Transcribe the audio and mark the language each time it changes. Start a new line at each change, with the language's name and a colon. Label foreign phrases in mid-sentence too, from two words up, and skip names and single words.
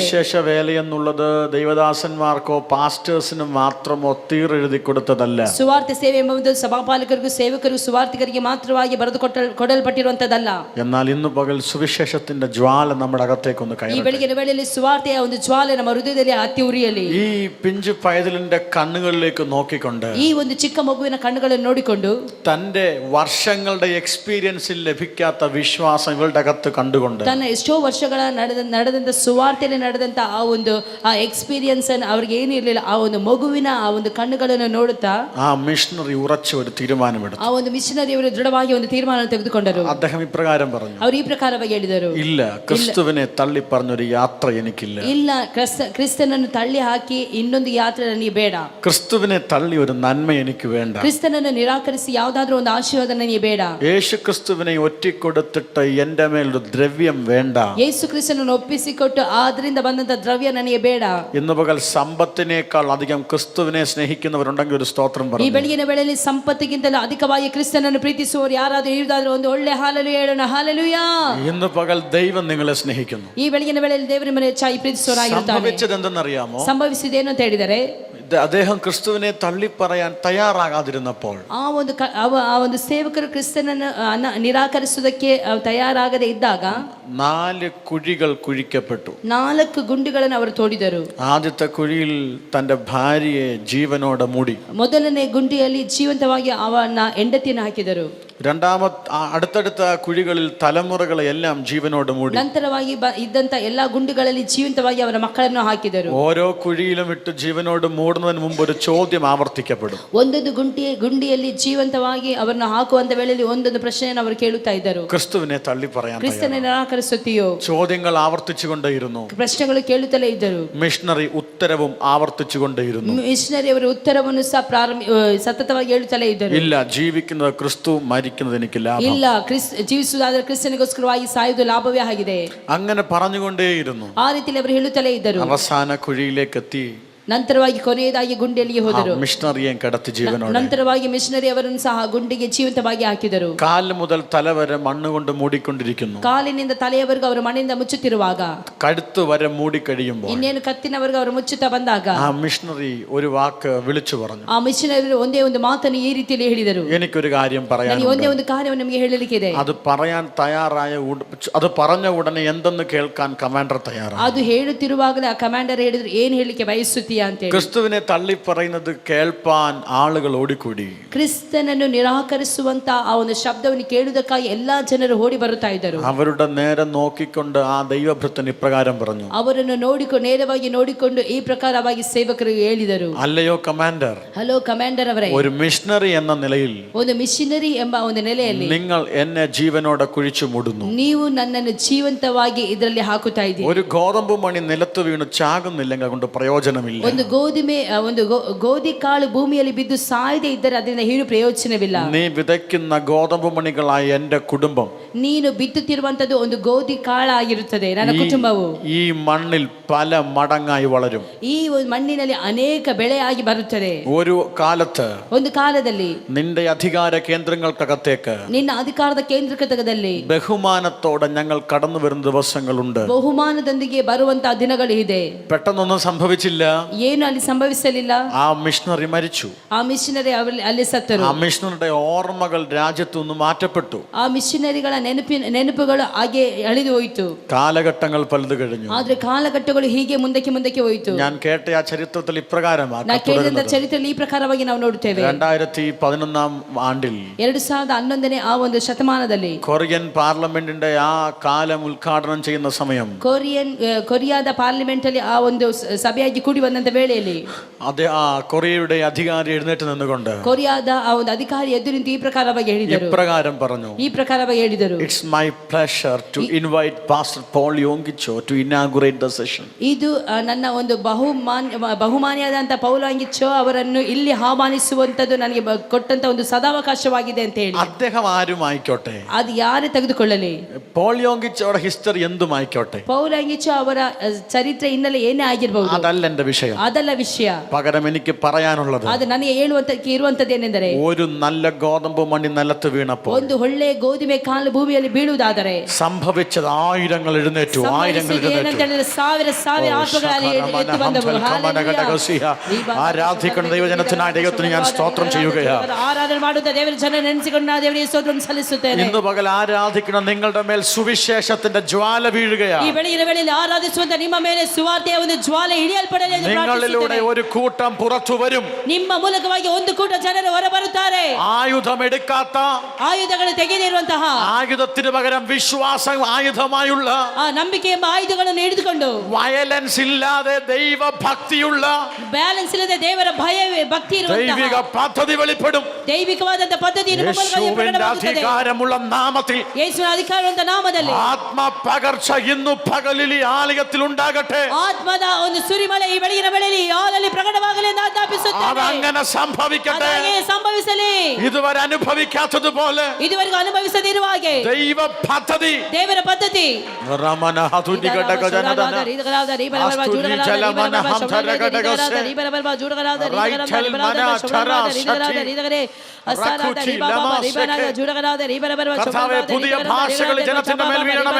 Malayalam: സുവിശേഷ വേല എന്നുള്ളത് ദൈവദാസന്മാർക്കോ പാസ്റ്റേഴ്സിനും മാത്രമോ തീരെഴുതി കൊടുത്തതല്ല.
Kannada: ಸುವಾರ್ತೆ ಸೇವೆ ಎಂಬುದು ಸಭಾಪಾಲಕರಿಗೂ ಸೇವಕರಿಗೂ ಸುವಾರ್ತಿಕರಿಗೆ ಮಾತ್ರವಾಗಿ ಬರೆದು ಕೊಡಲ್ಪಟ್ಟಿರುವಂತದ್ದಲ್ಲ.
Malayalam: എന്നാൽ ഇന്ന് പകൽ സുവിശേഷത്തിന്റെ ജ്വാല നമ്മുടെ അകത്തേക്കൊന്ന്
Kannada: ಈ
Malayalam: കയറട്ടെ.
Kannada: ಬೆಳಗಿನ ವೇಳೆಯಲ್ಲಿ ಸುವಾರ್ತೆಯ ಒಂದು ಜ್ವಾಲೆ ನಮ್ಮ ಹೃದಯದಲ್ಲಿ ಹತ್ತಿ ಉರಿಯಲಿ.
Malayalam: ഈ പിഞ്ചു പൈതലിന്റെ കണ്ണുകളിലേക്ക് നോക്കിക്കൊണ്ട്,
Kannada: ಈ ಒಂದು ಚಿಕ್ಕ ಮಗುವಿನ ಕಣ್ಣುಗಳನ್ನು ನೋಡಿಕೊಂಡು,
Malayalam: തന്റെ വർഷങ്ങളുടെ എക്സ്പീരിയൻസിൽ ലഭിക്കാത്ത വിശ്വാസം ഇവളുടെ അകത്ത് കണ്ടുകൊണ്ട്,
Kannada: ತನ್ನ ಎಷ್ಟೋ ವರ್ಷಗಳ ನಡೆದಂತ ಸುವಾರ್ತೆಯಲ್ಲಿ ನಡೆದಂತ ಆ ಒಂದು ಎಕ್ಸ್ಪೀರಿಯನ್ಸ್ ಅನ್ನು ಅವ್ರಿಗೆ ಏನಿರಲಿಲ್ಲ, ಆ ಒಂದು ಮಗುವಿನ ಆ ಒಂದು ಕಣ್ಣುಗಳನ್ನು ನೋಡುತ್ತಾ
Malayalam: ആ മിഷണറി ഉറച്ച ഒരു തീരുമാനമെടുത്തു.
Kannada: ಆ ಒಂದು ಮಿಷನರಿ ಅವರು ದೃಢವಾಗಿ ಒಂದು ತೀರ್ಮಾನ ತೆಗೆದುಕೊಂಡರು.
Malayalam: അദ്ദേഹം ഇപ്രകാരം പറഞ്ഞു,
Kannada: ಅವರು ಈ ಪ್ರಕಾರವಾಗಿ ಹೇಳಿದರು,
Malayalam: ഇല്ല, ക്രിസ്തുവിനെ തള്ളി പറഞ്ഞൊരു യാത്ര എനിക്കില്ല.
Kannada: ಇಲ್ಲ, ಕ್ರಿಸ್ತನನ್ನು ತಳ್ಳಿ ಹಾಕಿ ಇನ್ನೊಂದು ಯಾತ್ರೆ ನನಗೆ ಬೇಡ.
Malayalam: ക്രിസ്തുവിനെ തള്ളി ഒരു നന്മ എനിക്ക് വേണ്ട.
Kannada: ಕ್ರಿಸ್ತನನ್ನು ನಿರಾಕರಿಸಿ ಯಾವುದಾದ್ರೂ ಒಂದು ಆಶೀರ್ವಾದ ನನಗೆ ಬೇಡ.
Malayalam: യേശു ക്രിസ്തുവിനെ ഒറ്റിക്കൊടുത്തിട്ട് എന്റെ മേലൊരു ദ്രവ്യം വേണ്ട.
Kannada: ಯೇಸು ಕ್ರಿಸ್ತನನ್ನು ಒಪ್ಪಿಸಿಕೊಟ್ಟು ಅದರಿಂದ ಬಂದಂತ ದ್ರವ್ಯ ನನಗೆ ಬೇಡ.
Malayalam: ഇന്ന് പകൽ സമ്പത്തിനേക്കാൾ അധികം ക്രിസ്തുവിനെ സ്നേഹിക്കുന്നവരുണ്ടെങ്കിൽ ഒരു സ്തോത്രം
Kannada: ಈ
Malayalam: പറഞ്ഞു.
Kannada: ಬೆಳಗಿನ ವೇಳೆಯಲ್ಲಿ ಸಂಪತ್ತಿಗಿಂತಲೂ ಅಧಿಕವಾಗಿ ಕ್ರಿಸ್ತನನ್ನು ಪ್ರೀತಿಸುವವರು ಯಾರಾದರೂ ಇರುವುದಾದ್ರೂ ಒಂದು ಒಳ್ಳೆ ಹಾಲೆಲೂಯಾ ಹೇಳೋಣ. ಹಾಲೆಲೂಯಾ.
Malayalam: ഇന്ന് പകൽ ദൈവം നിങ്ങളെ സ്നേഹിക്കുന്നു.
Kannada: ಈ ಬೆಳಗಿನ ವೇಳೆಯಲ್ಲಿ ದೇವರು ನಿಮ್ಮನ್ನು ಹೆಚ್ಚಾಗಿ ಪ್ರೀತಿಸುವವರಾಗಿರುತ್ತಾನೆ.
Malayalam: സംഭവിച്ചത് എന്തെന്നറിയാമോ?
Kannada: ಸಂಭವಿಸಿದೇನು ಅಂತ ಹೇಳಿದರೆ,
Malayalam: അദ്ദേഹം ക്രിസ്തുവിനെ തള്ളിപ്പറയാൻ തയ്യാറാകാതിരുന്നപ്പോൾ,
Kannada: ಆ ಒಂದು ಸೇವಕರು ಕ್ರಿಸ್ತನನ್ನು ನಿರಾಕರಿಸುವುದಕ್ಕೆ ತಯಾರಾಗದೆ ಇದ್ದಾಗ
Malayalam: 4 കുഴികൾ കുഴിക്കപ്പെട്ടു.
Kannada: 4 ಗುಂಡಿಗಳನ್ನು ಅವರು ತೋಡಿದರು.
Malayalam: ആദ്യത്തെ കുഴിയിൽ തന്റെ ഭാര്യയെ ജീവനോടെ മൂടി.
Kannada: ಮೊದಲನೇ ಗುಂಡಿಯಲ್ಲಿ ಜೀವಂತವಾಗಿ ಅವನ ಹೆಂಡತಿಯನ್ನು ಹಾಕಿದರು.
Malayalam: അടുത്തടുത്ത കുഴികളിൽ തലമുറകളെ എല്ലാം ജീവനോട് മൂടി.
Kannada: ನಂತರವಾಗಿ ಇದ್ದಂತ ಎಲ್ಲಾ ಗುಂಡಿಗಳಲ್ಲಿ ಜೀವಂತವಾಗಿ ಅವರ ಮಕ್ಕಳನ್ನು ಹಾಕಿದರು.
Malayalam: ഓരോ കുഴിയിലും ഇട്ട് ജീവനോട് മൂടുന്നതിന് മുമ്പ് ഒരു ചോദ്യം ആവർത്തിക്കപ്പെടും.
Kannada: ಒಂದೊಂದು ಗುಂಡಿಯಲ್ಲಿ ಜೀವಂತವಾಗಿ ಅವರನ್ನು ಹಾಕುವಂತ ವೇಳೆಯಲ್ಲಿ ಒಂದೊಂದು ಪ್ರಶ್ನೆಯನ್ನು ಅವರು ಕೇಳುತ್ತಾ ಇದ್ದರು.
Malayalam: ക്രിസ്തുവിനെ തള്ളി പറയാൻ
Kannada: ಕ್ರಿಸ್ತನ ನಿರಾಕರಿಸುತ್ತೀಯೋ?
Malayalam: ചോദ്യങ്ങൾ ആവർത്തിച്ചുകൊണ്ടേയിരുന്നു.
Kannada: ಪ್ರಶ್ನೆಗಳು ಕೇಳುತ್ತಲೇ ಇದ್ದರು.
Malayalam: മിഷണറി ഉത്തരവും ആവർത്തിച്ചുകൊണ്ടേയിരുന്നു.
Kannada: ಮಿಷನರಿ ಅವರು ಉತ್ತರವನ್ನು ಸಹ ಸತತವಾಗಿ ಹೇಳುತ್ತಲೇ ಇದ್ದರು.
Malayalam: ഇല്ല, ജീവിക്കുന്നത് ക്രിസ്തു, മരിക്കുന്നത് എനിക്ക് ലാഭം.
Kannada: ಇಲ್ಲ, ಜೀವಿಸುವುದಾದರೆ ಕ್ರಿಸ್ತನಿಗೋಸ್ಕರವಾಗಿ ಸಾಯುವುದು ಲಾಭವೇ ಆಗಿದೆ.
Malayalam: അങ്ങനെ പറഞ്ഞുകൊണ്ടേയിരുന്നു.
Kannada: ಆ ರೀತಿಯಲ್ಲಿ ಅವರು ಹೇಳುತ್ತಲೇ ಇದ್ದರು.
Malayalam: അവസാന കുഴിയിലേക്ക് എത്തി.
Kannada: ನಂತರವಾಗಿ ಕೊನೆಯದಾಗಿ ಗುಂಡಿಯಲ್ಲಿ ಹೋದರು.
Malayalam: മിഷണറിയെ കടത്തി ജീവനോടെ.
Kannada: ನಂತರವಾಗಿ ಮಿಷನರಿ ಅವರನ್ನು ಸಹ ಗುಂಡಿಗೆ ಜೀವಂತವಾಗಿ ಹಾಕಿದರು.
Malayalam: കാല് മുതൽ തല വരെ മണ്ണ് കൊണ്ട് മൂടിക്കൊണ്ടിരിക്കുന്നു.
Kannada: ಕಾಲಿನಿಂದ ತಲೆಯವರೆಗೂ ಅವರು ಮಣ್ಣಿನಿಂದ ಮುಚ್ಚುತ್ತಿರುವಾಗ,
Malayalam: കഴുത്ത് വരെ മൂടിക്കഴിയുമ്പോൾ,
Kannada: ಇನ್ನೇನು ಕತ್ತಿನವರೆಗೂ ಅವರು ಮುಚ್ಚುತ್ತಾ ಬಂದಾಗ,
Malayalam: ആ മിഷണറി ഒരു വാക്ക് വിളിച്ചു പറഞ്ഞു.
Kannada: ಆ ಮಿಷನರಿ ಒಂದೇ ಒಂದು ಮಾತನ್ನು ಈ ರೀತಿಯಲ್ಲಿ ಹೇಳಿದರು,
Malayalam: എനിക്കൊരു കാര്യം പറയാൻ.
Kannada: ನನಗೆ ಒಂದೇ ಒಂದು ಕಾರ್ಯವನ್ನು ನಿಮಗೆ ಹೇಳಲಿಕ್ಕಿದೆ.
Malayalam: അത് പറയാൻ തയ്യാറായ അത് പറഞ്ഞ ഉടനെ എന്തെന്ന് കേൾക്കാൻ കമാൻഡർ തയ്യാറാണ്.
Kannada: ಅದು ಹೇಳುತ್ತಿರುವಾಗಲೇ ಆ ಕಮಾಂಡರ್ ಹೇಳಿದ್ರು, ಏನ್ ಹೇಳಲಿಕ್ಕೆ ಬಯಸುತ್ತೀಯಾ ಅಂತ ಹೇಳಿ.
Malayalam: ക്രിസ്തുവിനെ തള്ളി പറയുന്നത് കേൾപ്പാൻ ആളുകൾ ഓടിക്കൂടി.
Kannada: ಕ್ರಿಸ್ತನನ್ನು ನಿರಾಕರಿಸುವಂತ ಆ ಒಂದು ಶಬ್ದವನ್ನು ಕೇಳುವುದಕ್ಕಾಗಿ ಎಲ್ಲಾ ಜನರು ಓಡಿ ಬರುತ್ತಾ ಇದ್ದರು.
Malayalam: അവരുടെ നേരെ നോക്കിക്കൊണ്ട് ആ ദൈവഭൃത്തൻ ഇപ്രകാരം പറഞ്ഞു.
Kannada: ಅವರನ್ನು ನೇರವಾಗಿ ನೋಡಿಕೊಂಡು ಈ ಪ್ರಕಾರವಾಗಿ ಸೇವಕರಿಗೆ ಹೇಳಿದರು,
Malayalam: അല്ലയോ കമാൻഡർ,
English: Hello Commander
Kannada: ಅವರೇ,
Malayalam: ഒരു മിഷണറി എന്ന നിലയിൽ
Kannada: ಒಂದು ಮಿಷನರಿ ಎಂಬ ಒಂದು ನೆಲೆಯಲ್ಲಿ
Malayalam: നിങ്ങൾ എന്നെ ജീവനോടെ കുഴിച്ചു മൂടുന്നു.
Kannada: ನೀವು ನನ್ನನ್ನು ಜೀವಂತವಾಗಿ ಇದರಲ್ಲಿ ಹಾಕುತ್ತಾ ಇದ್ದೀರಿ.
Malayalam: ഒരു ഗോതമ്പ് മണി നിലത്ത് വീണ് ചാകുന്നില്ലെങ്കിൽ അതുകൊണ്ട് പ്രയോജനമില്ല.
Kannada: ಒಂದು ಗೋಧಿ ಕಾಳು ಭೂಮಿಯಲ್ಲಿ ಬಿದ್ದು ಸಾಯದೆ ಇದ್ದರೆ ಅದರಿಂದ ಏನು ಪ್ರಯೋಜನವಿಲ್ಲ.
Malayalam: നീ വിതയ്ക്കുന്ന ഗോതമ്പ് മണികളായ എന്റെ കുടുംബം,
Kannada: ನೀನು ಬಿತ್ತುತ್ತಿರುವಂತದ್ದು ಒಂದು ಗೋಧಿ ಕಾಳಾಗಿರುತ್ತದೆ. ನನ್ನ ಕುಟುಂಬವು
Malayalam: ഈ മണ്ണിൽ പല മടങ്ങായി വളരും.
Kannada: ಈ ಮಣ್ಣಿನಲ್ಲಿ ಅನೇಕ ಬೆಳೆಯಾಗಿ ಬರುತ್ತದೆ. ಒಂದು ಕಾಲದಲ್ಲಿ
Malayalam: നിന്റെ അധികാര കേന്ദ്രങ്ങൾക്കകത്തേക്ക്,
Kannada: ನಿನ್ನ ಅಧಿಕಾರದ ಕೇಂದ್ರದಲ್ಲಿ
Malayalam: ബഹുമാനത്തോടെ ഞങ്ങൾ കടന്നു വരുന്ന ദിവസങ്ങളുണ്ട്.
Kannada: ಬಹುಮಾನದೊಂದಿಗೆ ಬರುವಂತಹ ದಿನಗಳು ಇದೆ.
Malayalam: പെട്ടെന്നൊന്നും സംഭവിച്ചില്ല.
Kannada: ಏನು ಅಲ್ಲಿ ಸಂಭವಿಸಲಿಲ್ಲ.
Malayalam: ആ മിഷണറി മരിച്ചു.
Kannada: ಆ ಮಿಷನರಿ ಅಲ್ಲಿ ಸತ್ತರು.
Malayalam: ആ മിഷണറിയുടെ ഓർമ്മകൾ രാജ്യത്തു നിന്ന് മാറ്റപ്പെട്ടു.
Kannada: ಆ ಮಿಷನರಿಗಳ ನೆನಪುಗಳು ಹಾಗೆ ಅಳಿದು ಹೋಯಿತು.
Malayalam: കാലഘട്ടങ്ങൾ പലത് കഴിഞ്ഞു.
Kannada: ಆದ್ರೆ ಕಾಲಘಟ್ಟಗಳು ಹೀಗೆ ಮುಂದಕ್ಕೆ ಹೋಯಿತು.
Malayalam: ഞാൻ കേട്ട ആ ചരിത്രത്തിൽ ഇപ്രകാരമാണ്.
Kannada: ನಾ ಕೇಳಿದ ಚರಿತ್ರೆಯಲ್ಲಿ ಈ ಪ್ರಕಾರವಾಗಿ ನಾವು ನೋಡುತ್ತೇವೆ. 2011 2011ನೇ ಆ ಒಂದು ಶತಮಾನದಲ್ಲಿ
Malayalam: കൊറിയൻ പാർലമെന്റിന്റെ ആ കാലം ഉദ്ഘാടനം ചെയ്യുന്ന സമയം
Kannada: ಕೊರಿಯಾದ ಪಾರ್ಲಿಮೆಂಟ್ ಅಲ್ಲಿ ಆ ಒಂದು ಸಭೆಯಾಗಿ ಕೂಡಿ ಬಂದ ಇರ್ತಕ್ಕಂಥ ವೇಳೆಯಲ್ಲಿ
Malayalam: അതെ ആ കൊറിയയുടെ അധികാരി എഴുന്നേറ്റ് നിന്നുകൊണ്ട്
Kannada: ಕೊರಿಯಾದ ಆ ಒಂದು ಅಧಿಕಾರಿ ಎದ್ದು ನಿಂತು ಈ ಪ್ರಕಾರವಾಗಿ ಹೇಳಿದರು,
Malayalam: ഇപ്രകാരം പറഞ്ഞു,
Kannada: ಈ ಪ್ರಕಾರವಾಗಿ ಹೇಳಿದರು,
English: It's my pleasure to invite Pastor Paul Yongicho to inaugurate the session.
Kannada: ಇದು ನನ್ನ ಒಂದು ಬಹುಮಾನಿಯಾದಂಥ ಪೌಲ ಅಂಗಿಚ್ಚೋ ಅವರನ್ನು ಇಲ್ಲಿ ಆಹ್ವಾನಿಸುವಂಥದ್ದು ನನಗೆ ಕೊಟ್ಟಂತ ಒಂದು ಸದಾವಕಾಶವಾಗಿದೆ ಅಂತ ಹೇಳಿ.
Malayalam: അദ്ദേഹം ആരുമായിക്കോട്ടെ,
Kannada: ಅದು ಯಾರೇ ತೆಗೆದುಕೊಳ್ಳಲಿ,
Malayalam: പോൾ യോങ്കിച്ചോയുടെ ഹിസ്റ്ററി എന്തുമായിക്കോട്ടെ,
Kannada: ಪೌಲ ಅಂಗಿಚ್ಚೋ ಅವರ ಚರಿತ್ರೆ ಹಿನ್ನೆಲೆ ಏನೇ ಆಗಿರಬಹುದು,
Malayalam: അതല്ല എന്റെ വിഷയം.
Kannada: ಅದಲ್ಲ ವಿಷಯ.
Malayalam: പകരം എനിക്ക് പറയാനുള്ളത്,
Kannada: ಅದು ನನಗೆ ಇರುವಂತದ್ದು ಏನೆಂದರೆ,
Malayalam: ഒരു നല്ല ഗോതമ്പ് മണി നിലത്ത് വീണപ്പോൾ
Kannada: ಒಂದು ಒಳ್ಳೆ ಗೋಧುಮೆ ಕಾಲು ಭೂಮಿಯಲ್ಲಿ ಬೀಳುವುದಾದರೆ
Malayalam: സംഭവിച്ചത് ആയിരങ്ങൾ എഴുന്നേറ്റു, ആയിരങ്ങൾ
Kannada: ಏನಂತೇಳಿದ್ರೆ ಸಾವಿರ ಆತ್ಮಗಳಲ್ಲಿ ಎದ್ದು ಬಂದವು.
Malayalam: ആരാധിക്കുന്ന ദൈവജനത്തിനായി ദൈവത്തിന് ഞാൻ സ്തോത്രം ചെയ്യുകയാണ്.
Kannada: ಆರಾಧನೆ ಮಾಡುತ್ತಾ ದೇವರ ಜನ ನೆನೆಸಿಕೊಂಡು ನಾನು ದೇವರಿಗೆ ಸ್ತೋತ್ರವನ್ನು ಸಲ್ಲಿಸುತ್ತೇನೆ.
Malayalam: ഇന്ന് പകൽ ആരാധിക്കുന്ന നിങ്ങളുടെ മേൽ സുവിശേഷത്തിന്റെ ജ്വാല വീഴുകയാണ്.
Kannada: ಈ ಬೆಳಗಿನ ವೇಳೆಯಲ್ಲಿ ಆರಾಧಿಸುವಂತ ನಿಮ್ಮ ಮೇಲೆ ಸುವಾರ್ತೆಯ ಒಂದು ಜ್ವಾಲೆ ಇಳಿಯಲ್ಪಡಲಿ ಎಂದು
Malayalam: നിങ്ങളിലൂടെ ഒരു കൂട്ടം പുറത്തു വരും.
Kannada: ನಿಮ್ಮ ಮೂಲಕವಾಗಿ ಒಂದು ಕೂಟ ಜನರು ಹೊರಬರುತ್ತಾರೆ.
Malayalam: ആയുധം എടുക്കാത്ത,
Kannada: ಆಯುಧಗಳು ತೆಗೆದಿರುವಂತಹ,
Malayalam: ആയുധത്തിന് പകരം വിശ്വാസം ആയുധമായുള്ള,
Kannada: ಆ ನಂಬಿಕೆ ಎಂಬ ಆಯುಧಗಳನ್ನು ಹಿಡಿದುಕೊಂಡು,
Malayalam: വയലൻസ് ഇല്ലാതെ ദൈവഭക്തിയുള്ള,
Kannada: ಬ್ಯಾಲೆನ್ಸ್ ಇಲ್ಲದೆ ದೇವರ ಭಕ್ತಿ ಇರುವಂತಹ
Malayalam: ദൈവിക പദ്ധതി വെളിപ്പെടും.
Kannada: ದೈವಿಕವಾದಂತ ಪದ್ಧತಿ
Malayalam: യേശുവിന്റെ അധികാരമുള്ള നാമത്തിൽ,
Kannada: ಯೇಸುವಿನ ಅಧಿಕಾರವಂತ ನಾಮದಲ್ಲಿ
Malayalam: ആത്മ പകർച്ച ഇന്നു പകലിൽ ഈ ആലയത്തിൽ ഉണ്ടാകട്ടെ.
Kannada: ಆತ್ಮದ ಒಂದು ಸುರಿಮಳೆ ಈ ಬೆಳಗಿನ ವೇಳೆಯಲ್ಲಿ ಹಾಲಲ್ಲಿ ಪ್ರಕಟವಾಗಲಿ ಎಂದು ಆಜ್ಞಾಪಿಸುತ್ತೇನೆ.
Malayalam: അതങ്ങനെ സംഭവിക്കട്ടെ.
Kannada: ಸಂಭವಿಸಲಿ.
Malayalam: ഇതുവരെ അനുഭവിക്കാത്തതുപോലെ
Kannada: ಇದುವರೆಗೂ ಅನುಭವಿಸದಿರುವ ಹಾಗೆ
Malayalam: ദൈവ പദ്ധതി,
Kannada: ದೇವರ ಪದ್ಧತಿ
Malayalam: പുതിയ ഭാഷകൾ ജനത്തിന്റെ മേൽ വീഴണമേ.